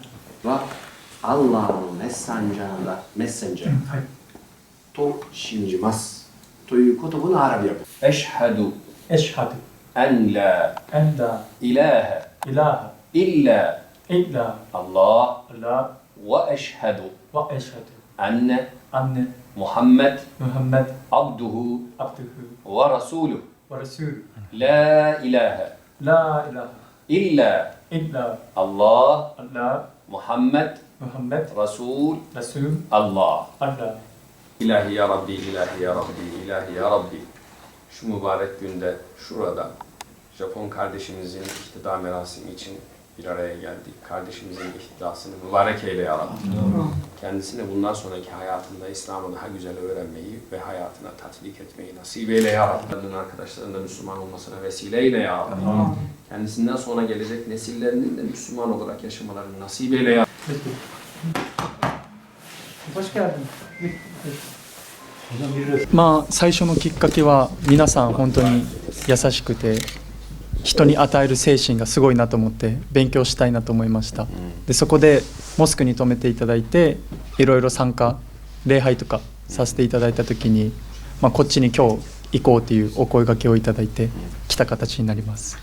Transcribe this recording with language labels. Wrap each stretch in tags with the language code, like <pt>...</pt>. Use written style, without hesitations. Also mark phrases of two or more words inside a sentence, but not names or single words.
<ja>はアッラーのメッセンジャーと信じますという言葉のアラビア語。エシハドエシハド</ja> <ar>أن لا إله إلا الله وأشهد أن محمد عبده ورسوله لا إله إلا الله محمد رسول الله</ar> <tr>İlahi ya Rabbi, ilahi ya Rabbi, ilahi ya Rabbi. Şu mübarek günde şurada Japon kardeşimizin ihtida merasimi için bir araya geldik. Kardeşimizin ihtidasını mübarek eyle ya Rabbi. Kendisine bundan sonraki hayatında İslam'ı daha güzel öğrenmeyi ve hayatına tatbik etmeyi nasip eyle ya Rabbi. Arkadaşlarının da Müslüman olmasına vesile eyle ya Rabbi. Kendisinden sonra gelecek nesillerinin de Müslüman olarak yaşamalarını nasip eyle ya Rabbi. Hoş geldin.</tr> <ja>まあ最初のきっかけは皆さん本当に優しくて人に与える精神がすごいなと思って勉強したいなと思いました。でそこでモスクに泊めていただいていろいろ参加礼拝とかさせていただいた時に、こっちに今日行こうというお声掛けをいただいて来た形になります。</ja>